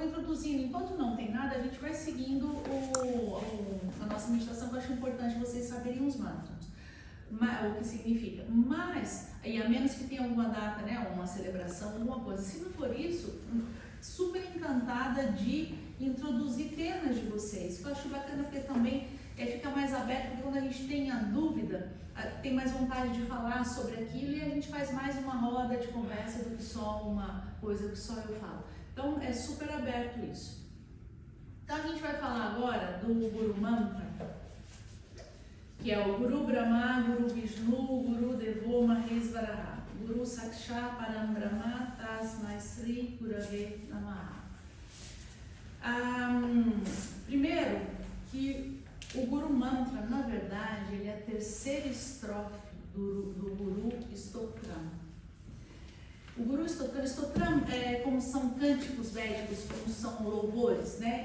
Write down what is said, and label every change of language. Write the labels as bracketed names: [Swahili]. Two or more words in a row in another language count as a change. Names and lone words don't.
[Portuguese] introduzindo, enquanto não tem nada, a gente vai seguindo a nossa meditação, que eu acho importante vocês saberem os mantras, o que significa, mas, e a menos que tenha alguma data, né, uma celebração, alguma coisa, se não for isso, super encantada de introduzir temas de vocês, eu acho bacana porque também fica mais aberto, porque quando a gente tem a dúvida, tem mais vontade de falar sobre aquilo e a gente faz mais uma roda de conversa do que só uma coisa que só eu falo. Então é super aberto isso. Então a gente vai falar agora do Guru Mantra, que é o [Sanskrit] Guru Brahma, Guru Vishnu, Guru Devo Mahesvaraha, Guru Sakshat Param Brahma Tasmai Sri Gurave Namaha. [Portuguese] Primeiro, que o Guru Mantra, na verdade, ele é a terceira estrofe do Guru Stotram. O Guru Stotram é como são cânticos védicos, como são louvores, né?